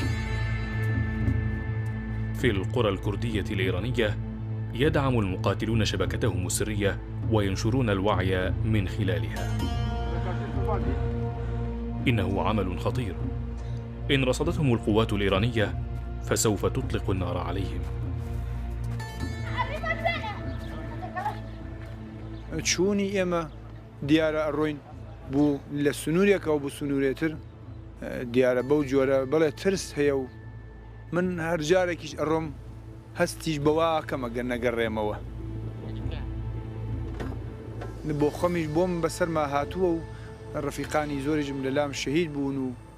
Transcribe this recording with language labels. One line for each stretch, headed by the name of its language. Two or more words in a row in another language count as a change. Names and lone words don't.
Arabic: في القرى الكردية الإيرانية يدعم المقاتلون شبكتهم السرية وينشرون الوعي من خلالها. إنه عمل خطير، إن رصدتهم القوات الإيرانية فسوف تطلق النار عليهم.
Central Kurdish: چوونی ئێمە دیارە ئەڕۆین بوو لە سنوورێکە و بۆ سنوورێتر دیارە بەو جۆرە بەڵێ ترس هەیە و من هەر جارێکیش ئەڕۆم هەستیش بەواکەمە گەر نەگەڕێمەوە بۆ خۆمیش بۆم بەسەرما هاتووە و ڕەفیقانی زۆریشم لەلام شەهید بوون و